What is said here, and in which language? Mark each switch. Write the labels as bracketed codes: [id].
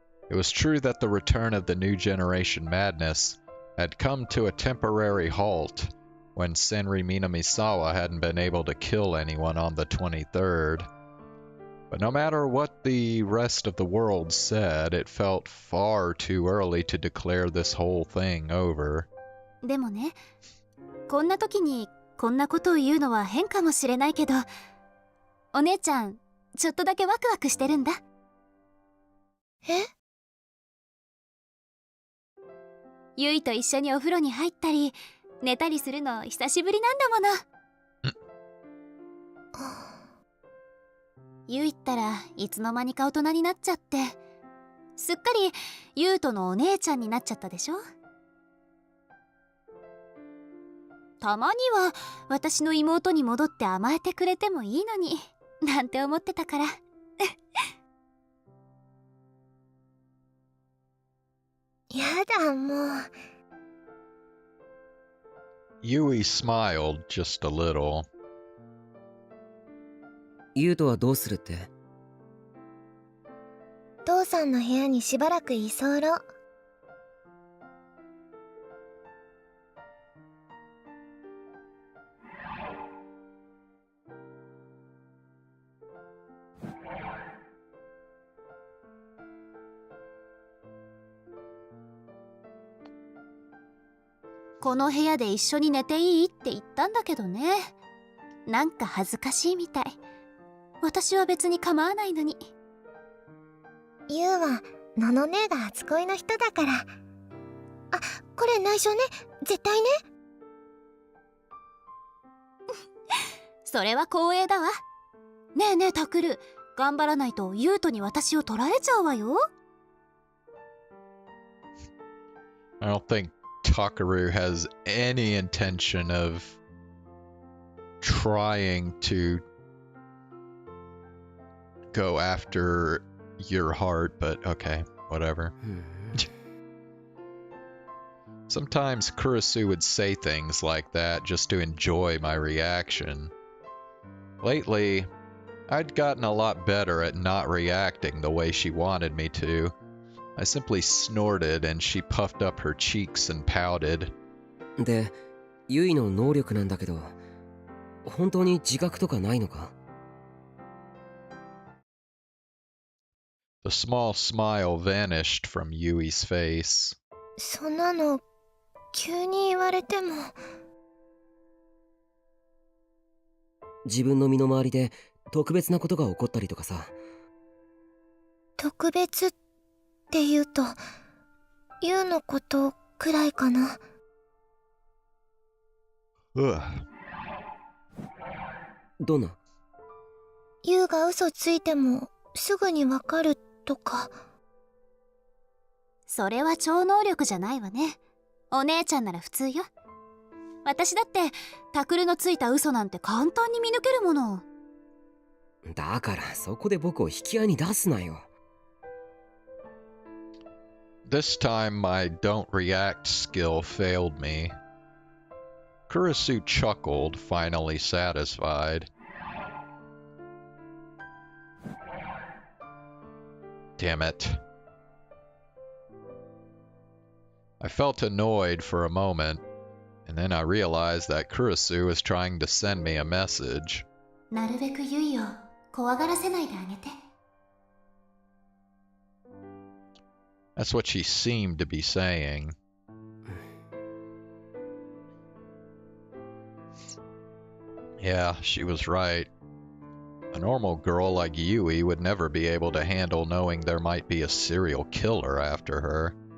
[en] It was true that the return of the new generation madness had come to a temporary halt when Senri Minamisawa hadn't been able to kill anyone on the 23rd. But no matter what the rest of the world said, it felt far too early to declare this whole thing over. [ja] でもね、こんな時にこんなことを言うのは変かもしれないけど、お姉ちゃん、ちょっとだけワクワクしてるんだ。え？ゆいと一緒にお風呂に入ったり寝たりするの久しぶりなんだもの。ゆいったらいつの間にか大人になっちゃって、すっかりゆうとのお姉ちゃんになっちゃったでしょ。たまには私の妹に戻って甘えてくれてもいいのになんて思ってたから。やだもう。 [en] Yui smiled just a little. [ja] ユウトはどうするって？父さんの部屋にしばらく居候。この部屋で一緒に寝ていいって言ったんだけどね。なんか恥ずかしいみたい。私は別に構わないのに。ユウはのの姉が初恋の人だから。あ、これ内緒ね。絶対ね。それは光栄だわ。ねえねえタクル、頑張らないとユウトに私を取られちゃうわよ。 [en] I don't think Takaru has any intention of trying to go after your heart, but okay, whatever. Sometimes Kurisu would say things like that just to enjoy my reaction. Lately, I'd gotten a lot better at not reacting the way she wanted me to. I simply snorted and she puffed up her cheeks and pouted. [ja] で、ユイの能力なんだけど、本当に自覚とかないのか? [en] The small smile vanished from Yui's face. [ja] そんなの急に言われても。自分の身の回りで特別なことが起こったりとかさ。特別って言うと、ユウのことくらいかな。どんな？ユウが嘘ついてもすぐにわかるとか。それは超能力じゃないわね。お姉ちゃんなら普通よ。私だってタクルのついた嘘なんて簡単に見抜けるもの。だからそこで僕を引き合いに出すなよ。 [en] This time my don't react skill failed me. Kurisu chuckled, finally satisfied. Damn it. I felt annoyed for a moment, and then I realized that Kurisu was trying to send me a message. [ja] なるべくユイを怖がらせないであげて。 [en] That's what she seemed to be saying. Yeah, she was right. A normal girl like Yui would never be able to handle knowing there might be a serial killer after her.